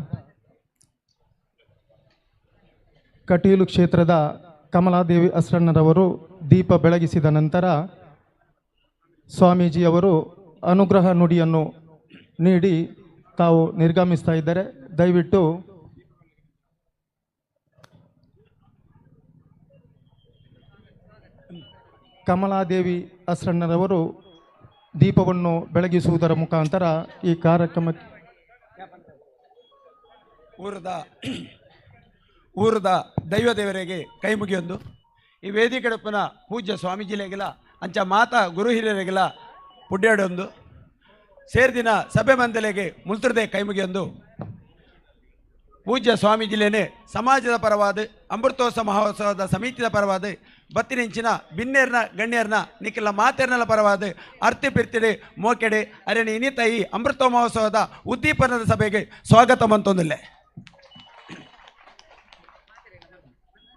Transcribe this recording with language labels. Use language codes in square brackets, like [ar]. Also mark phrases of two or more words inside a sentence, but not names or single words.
[kn] ಕಟೀಲು ಕ್ಷೇತ್ರದ ಕಮಲಾದೇವಿ ಅಸ್ರಣ್ಣರವರು ದೀಪ ಬೆಳಗಿಸಿದ ನಂತರ ಸ್ವಾಮೀಜಿಯವರು ಅನುಗ್ರಹ ನುಡಿಯನ್ನು ನೀಡಿ ತಾವು ನಿರ್ಗಮಿಸ್ತಾ ಇದ್ದಾರೆ. ದಯವಿಟ್ಟು ಕಮಲಾದೇವಿ ಅಸ್ರಣ್ಣರವರು ದೀಪವನ್ನು ಬೆಳಗಿಸುವುದರ ಮುಖಾಂತರ ಈ ಕಾರ್ಯಕ್ರಮಕ್ಕೆ [tcy] ಊರದ ದೈವ ದೇವರಿಗೆ ಕೈ ಮುಗಿಯೊಂದು ಈ ವೇದಿಕೆಡಪ್ಪನ ಪೂಜ್ಯ ಸ್ವಾಮೀಜಿಲೆಗಿಲ್ಲ ಅಂಚ ಮಾತಾ ಗುರು ಹಿರಿಯರಿಗಿಲ್ಲ ಪುಡ್ಯಾಡೊಂದು ಸೇರ್ದಿನ ಸಭೆ ಮಂದಲೆಗೆ ಮುಲ್ತುರದೆ ಕೈ ಮುಗಿಯೊಂದು ಪೂಜ್ಯ ಸ್ವಾಮೀಜಿಲೇನೆ ಸಮಾಜದ ಪರವಾದ ಅಮೃತೋತ್ಸವ ಮಹೋತ್ಸವದ ಸಮಿತಿಯ ಪರವಾದ ಬತ್ತಿನಿಂಚಿನ ಬಿನ್ನೇರ್ನ ಗಣ್ಯರ್ನ ನಿಖಿಲ ಮಾತೇರ್ನಲ ಪರವಾದ ಅರ್ತಿ ಪಿರ್ತಿಡೆ ಮೋಕೆಡೆ ಅರೆನೆ ಇನ್ನಿತ ಈ ಅಮೃತ ಮಹೋತ್ಸವದ ಉದ್ದೀಪನದ ಸಭೆಗೆ ಸ್ವಾಗತ ಮಂತೊಂದಿಲ್ಲೆ.